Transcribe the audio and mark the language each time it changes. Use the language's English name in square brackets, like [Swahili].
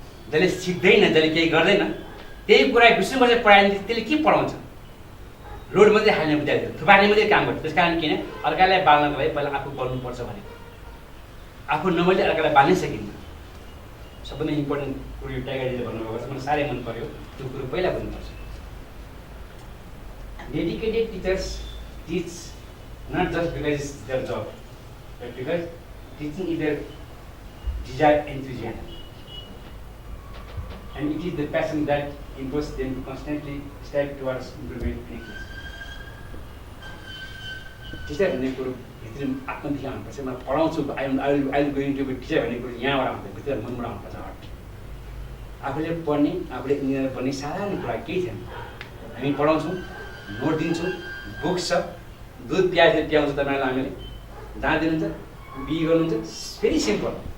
[Nepali] जसले सिक्दैन, जसले केही गर्दैन, त्यही कुरा विष्णुबाट पढायो भने त्यसले के पढाउँछ? लोड मात्रै हाल्ने विद्यार्थी, थुपार्ने मात्रै काम गर्छ। त्यस कारण किन अर्कालाई बाल्नको लागि पहिला आफू बल्नुपर्छ भनेको। आफू नबल्ने अर्कालाई बाल्नै सकिन्न। सबभन्दा इम्पोर्टेन्ट कुरो यो टाइगरले भन्नुभएको छ, मलाई साह्रै मन पर्यो। त्यो कुरो पहिला बुझ्नुपर्छ। [English] Dedicated teachers teach not just because it's their job, but because teaching is their desired enthusiasm, and it is the passion that impels them to constantly strive towards improvement and excellence. [Nepali] Teacher भन्ने कुरो भित्र आत्मदेखि आउनुपर्छ। म पढाउँछु, [English] I will going to be teacher [Nepali] भन्ने कुरो यहाँबाट आउँछ, भित्र मनबाट आउनुपर्छ। आफूले पढ्ने, आफूले इन्जिनियर बन्ने साधारण कुरा केही छैन। हामी पढाउँछौँ, नोट दिन्छौँ, बुक छ, दुध प्याजले प्याउँछ तपाईँलाई हामीले, जहाँ दिनुहुन्छ बिही गर्नुहुन्छ, फेरि सिम्पल।